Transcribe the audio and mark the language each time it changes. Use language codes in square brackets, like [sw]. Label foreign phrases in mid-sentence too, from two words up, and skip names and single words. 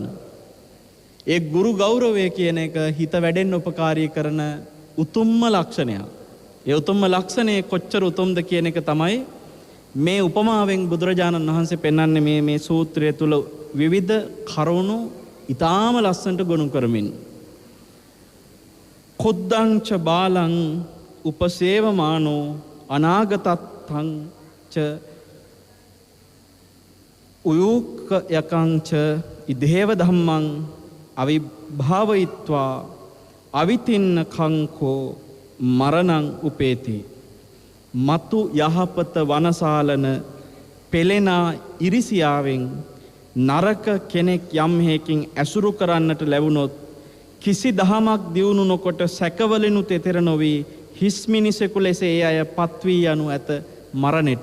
[si] ඒ ගුරු ගෞරවය කියන එක හිත වැඩෙන්න උපකාරී කරන උතුම්ම ලක්ෂණයක්. ඒ උතුම්ම ලක්ෂණය කොච්චර උතුම්ද කියන එක තමයි මේ උපමාවෙන් බුදුරජාණන් වහන්සේ පෙන්වන්නේ මේ සූත්‍රය තුල විවිධ කරුණු ඊටාම ලස්සනට ගොනු කරමින්. [pi] කුද්දංච බාලං උපසේවමානෝ අනාගතත්තං ච උයුක් යකංච ඉදේව ධම්මං අවිභාවයිත්වා අවිතින්න කංකෝ මරණං උපේති. [si] මතු යහපත වනසාලන පෙලෙනා ඉරිසියාවෙන් නරක කෙනෙක් යම් හේකින් ඇසුරු කරන්නට ලැබුණොත් කිසි දහමක් දියුණු නොකොට සැකවලිනු තෙතෙර නොවි හිස් මිනිසෙකු ලෙස ඒ අය පත්වී යනු ඇත මරණයට.